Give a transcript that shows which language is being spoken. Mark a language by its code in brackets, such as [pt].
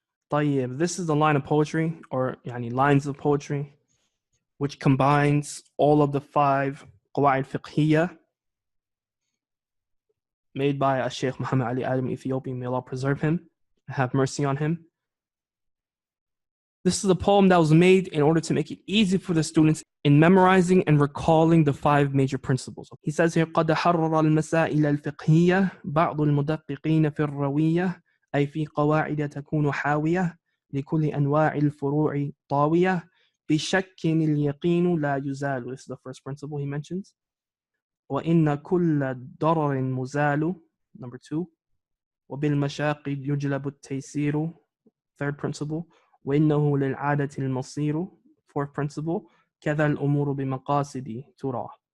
[en] طيب, this is the line of poetry, or lines of poetry, which combines all of the 5 qawaid fiqhiyya made by Sheikh Muhammad Ali Adam, Ethiopian. May Allah preserve him and have mercy on him. This is a poem that was made in order to make it easy for the students in memorizing and recalling the 5 major principles. He says here, [ar] قَدْ حَرَّرَ الْمَسَائِلَ الْفِقْهِيَّةِ بَعْضُ الْمُدَقِّقِينَ فِي الرَّوِيَّةِ أي في قواعد تكون حاوية لكل أنواع الفروع طاوية بشك اليقين لا يزال. [en] This is the first principle he mentions. [ar] وإن كل ضرر مزال. [en] Number 2. [ar] وبالمشاق يجلب التيسير. [en] Third principle. [ar] وإنه للعادة المصير. [en] Fourth principle. [ar] كذا الأمور بمقاصد ترى.